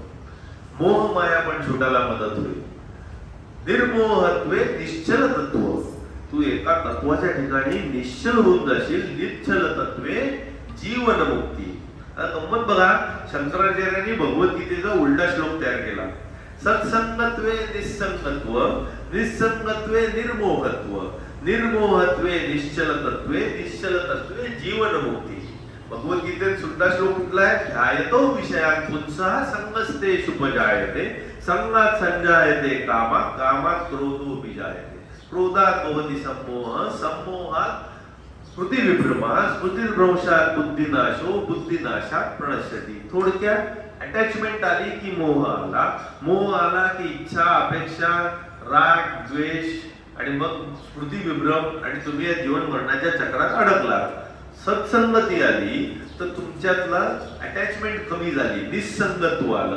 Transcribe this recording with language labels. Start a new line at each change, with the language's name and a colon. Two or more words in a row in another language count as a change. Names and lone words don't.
Marathi: मोह माया पण सुटायला मदत होईल.
Sanskrit: निर्मोहत्वे निश्चल तत्व.
Marathi: तू एका तत्वाच्या ठिकाणी निश्चल होऊन जाशील.
Sanskrit: निश्चल तत्वे जीवन मुक्ती.
Marathi: आता गंमत बघा, शंकराचार्यांनी भगवद्गीतेचा उलटा श्लोक तयार केला.
Sanskrit: सत्संगत्वे निसंगत्व, निसंगत्वे निर्मोहत्व, निर्मोहत्वे निश्चल तत्वे, निश्चल तत्वे जीवन मुक्ती.
Marathi: भगवद्गीतेत सुद्धा श्लोक कुठला आहे?
Sanskrit: ध्यायतो विषयात पुंसः संगस्ते शुभजायते, संगात संजायते कामा, कामात क्रोधो विजायते, क्रोधात भवति सम्मोह, सम्मोहात स्मृती विभ्रमा, स्मृतिर्भ्रंशात बुद्धिनाशो, बुद्धिनाशात प्रणश्यति.
Marathi: थोडक्यात अटॅचमेंट आली की मोह आला, मोह आला की इच्छा, अपेक्षा, राग, द्वेष आणि मग
Sanskrit: स्मृती विभ्रम
Marathi: आणि तुम्ही या जीवन मरणाच्या चक्रात अडकला. सत्संगती आली तर तुमच्यातला अटॅचमेंट कमी झाली, निसंगत्व आलं.